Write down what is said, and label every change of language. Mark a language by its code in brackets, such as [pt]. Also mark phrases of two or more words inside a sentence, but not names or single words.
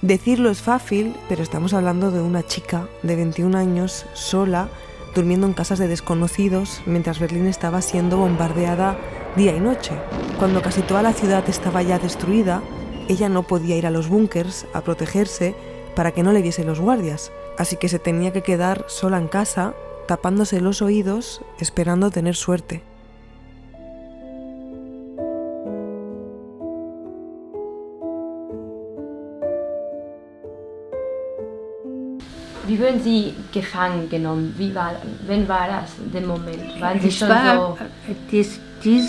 [es] Decirlo es fácil, pero estamos hablando de una chica de 21 años, sola, durmiendo en casas de desconocidos mientras Berlín estaba siendo bombardeada día y noche. Cuando casi toda la ciudad estaba ya destruida, ella no podía ir a los búnkers a protegerse para que no le viesen los guardias, así que se tenía que quedar sola en casa, tapándose los oídos, esperando tener suerte. [de] Wie wurden Sie gefangen genommen? Wann war das, der Moment? Waren Sie Es schon war, so...